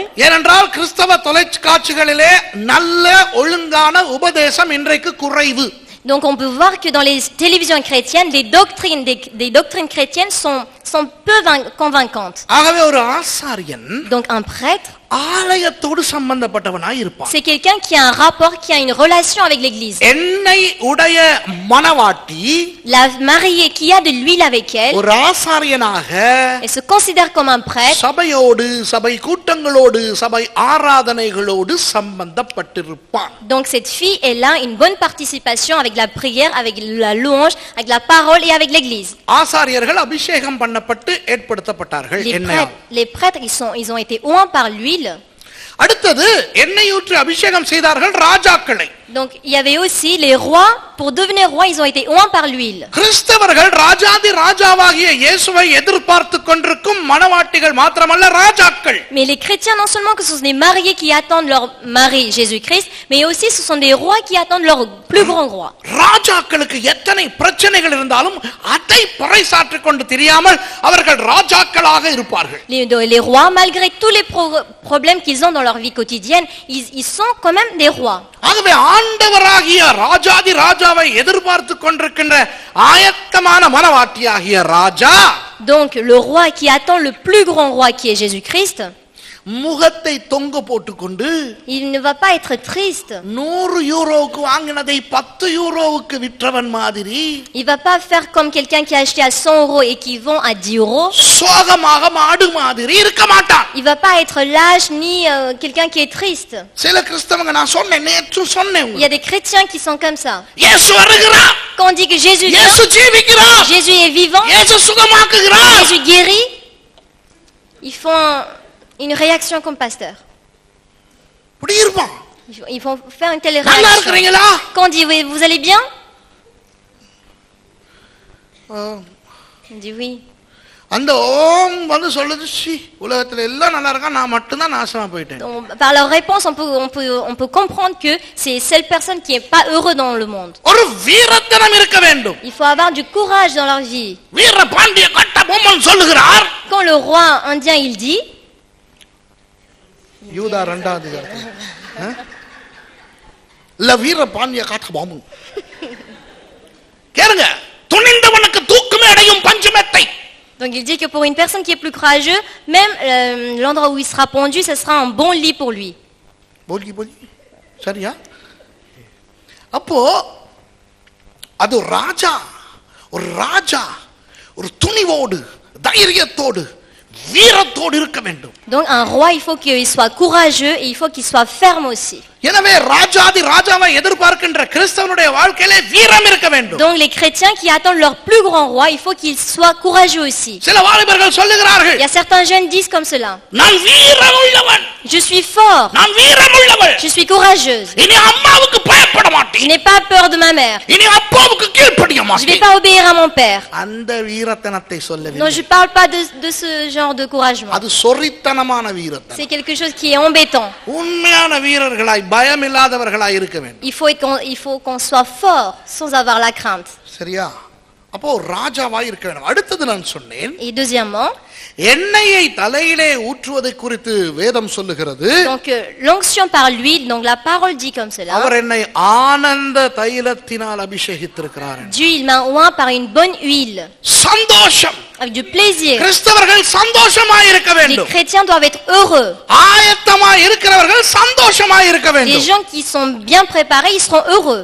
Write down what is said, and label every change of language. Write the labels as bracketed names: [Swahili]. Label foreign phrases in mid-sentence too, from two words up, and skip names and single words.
[Tamil] ஏனென்றால் கிறிஸ்தவ தொலைக்காட்சிகளிலே நல்ல ஒழுங்கான உபதேசம் இன்றைக்கு குறைவு. [French] Donc on peut voir que dans les télévisions chrétiennes, des doctrines chrétiennes sont peu convaincantes. [Tamil] ஆகவே ஒரு ஆசாரியன் [French] Donc un prêtre, [Tamil] ஆலயத்தோடு சம்பந்தப்பட்டவனாய் இருப்பான். [French] c'est quelqu'un qui a un rapport, qui a une relation avec l'église. [Tamil] எண்ணெய் உடைய மணவாட்டி [French] La mariée qui a de l'huile avec elle, [Tamil] ஒரு ஆசாரியனாக [French] elle se considère comme un prêtre. [Tamil] சபையோடு சபை கூட்டங்களோடு சபை ஆராதனைகளோடு சம்பந்தப்பட்டிருப்பான். [French] Donc cette fille, elle a une bonne participation avec la prière, avec la louange, avec la parole et avec l'église. [Tamil] ஆசாரியர்கள் அபிஷேகம் பண்ணப்பட்டு ஏற்படுத்தப்பட்டார்கள். [French] Les prêtres, ils ont été oints par l'huile. [Tamil] அடுத்தது எண்ணெய் ஊற்றி அபிஷேகம் செய்தார்கள் ராஜாக்களை. [French] Donc il y avait aussi les rois. Pour devenir roi, ils ont été oints par l'huile. [Tamil] கிறிஸ்தவர்கள் ராஜாதி ராஜாவாகிய இயேசுவை எதிர்பார்த்து கொண்டிருக்கும் மணவாட்டிகள் மாத்திரமல்ல ராஜாக்கள். [French] Mais les chrétiens, non seulement que ce sont des mariés qui attendent leur mari Jésus-Christ, mais aussi ce sont des rois qui attendent leur plus grand roi. [Tamil] ராஜாக்களுக்கு எத்தனை பிரச்சனைகள் இருந்தாலும் அதை பறைசாற்றிக் கொண்டு தெரியாமல் அவர்கள் ராஜாக்களாக இருப்பார்கள். [French] Les rois, malgré tous les problèmes qu'ils ont dans leur vie quotidienne, ils sont quand même des rois. [Tamil] ஆகவே ஆண்டவராகிய ராஜாதி ராஜாவை எதிர்பார்த்து கொண்டிருக்கின்ற ஆயத்தமான மனவாட்டியாகிய ராஜா, [French] donc le roi qui attend le plus grand roi qui est Jésus-Christ, [Tamil] முகத்தை தொங்க போட்டுக்கொண்டு [French] il ne va pas être triste. [Tamil] 100 யூரோவுக்கு வாங்கினதை 10 யூரோவுக்கு விற்றவன் மாதிரி, [French] Il va pas faire comme quelqu'un qui a acheté à 100 euros et qui vend à 10 euros. [Tamil] சோகமாக மாடு மாதிரி இருக்க மாட்டான். [French] Il va pas être lâche ni quelqu'un qui est triste. [Tamil] சில கிறிஸ்தவங்க நான் சொன்னேன், நேற்று சொன்னேன், [French] Il y a des chrétiens qui sont comme ça. [Tamil] இயேசு வருகிறார், [French] Quand on dit que Jésus vient, [Tamil] இயேசு ஜீவிக்கிறார், [French] Jésus est vivant, [Tamil] இயேசு சுகமாக்குகிறார், [French] Jésus guérit, ils font une réaction comme pasteur. [Tamil] இப்படி இருப்பான். [French] Ils vont faire une telle [Tamil] நல்லா [French] réaction. [Tamil] இருக்கிறீங்களா? [French] Quand on dit oui, vous allez bien? On dit oui. [Tamil] அந்த ஓம் வந்து சொல்லுது, சி உலகத்துல எல்லாம் நல்லா இருக்கா, நான் மட்டும் தான் நாசமா போயிட்டேன். [French] Donc, par leur réponse, on peut comprendre que c'est seule personne qui est pas heureux dans le monde. [Tamil] ஒரு வீரத்தனம் இருக்க வேண்டும். [French] Il faut avoir du courage dans leur vie. [Tamil] வீர பாண்டிய கட்டபொம்மன் சொல்லுகிறார், [French] Quand le roi indien il dit, [Tamil] யூதா 2ஆம் அதிகாரம், இல்ல வீர பாண்டிய கட்டபொம்மன் கேளுங்க, துணிந்தவனுக்கு தூக்குமே அடையும் பஞ்சமெத்தை. [French] donc il dit que pour une personne qui est plus courageuse, même l'endroit où il sera pendu, ce sera un bon lit pour lui. [Tamil] போலி போலி சரியா? அப்போ அது ராஜா, ஒரு ராஜா ஒரு துணிவோடு தைரியத்தோடு வீரத்தோடு இருக்க வேண்டும். [French] Donc un roi, il faut qu'il soit courageux et il faut qu'il soit ferme aussi. [Tamil] எனவே ராஜாதி ராஜாவை எதிர்பார்க்கின்ற கிறிஸ்தவனுடைய வாழ்க்கையிலே வீரம் இருக்க வேண்டும். [French] Donc les chrétiens qui attendent leur plus grand roi, il faut qu'ils soient courageux aussi. [Tamil] சில வாலிபர்கள் சொல்லுகிறார்கள், [French] Il y a certains jeunes disent comme cela, [Tamil] நான் வீரமுள்ளவன், [French] je suis fort, [Tamil] நான் வீரமுள்ளவள், [French] je suis courageuse, [Tamil] இனி அம்மாவுக்கு பயப்பட [French] je [Tamil] மாட்டேன், [French] n'ai pas peur de ma mère, [Tamil] இனி அப்பாவுக்கு கீழ்ப்படிய [French] je vais [Tamil] மாட்டேன். [French] pas obéir à mon père. [Tamil] அந்த வீரத்தனத்தை [French] Non, [Tamil] சொல்லவில்லை. [French] je parle pas de ce genre de couragement. [Tamil] அது சொரித்தனமான வீரத்தனம். [French] C'est quelque chose qui est embêtant. [Tamil] உண்மையான வீரர்களாய் பயமில்லாதவர்களாய் இருக்க வேண்டும். [French] Il faut qu'on soit fort sans avoir la crainte. [Tamil] சரியா? அப்போ ராஜாவாய் இருக்க வேண்டும். அடுத்தது நான் சொன்னேன், [French] Et deuxièmement, [Tamil] எண்ணெயை தலையிலே ஊற்றுவதை குறித்து வேதம் சொல்லுகிறது. [French] donc l'onction par l'huile, donc la parole dit comme cela. [Tamil] அவர் என்னை ஆனந்த தைலத்தினால் அபிஷேகித்திருக்கிறார். [French] Dieu il m'a oint par une bonne huile, [Tamil] சந்தோஷம். [French] avec du plaisir. [Tamil] கிறிஸ்தவர்கள் சந்தோஷமாய் இருக்க [French] Les [Tamil] வேண்டும். [French] chrétiens doivent être heureux. [Tamil] ஆயத்தமாய் இருக்கிறவர்கள் சந்தோஷமாய் இருக்க [French] Les [Tamil] வேண்டும். [French] gens qui sont bien préparés, ils seront heureux.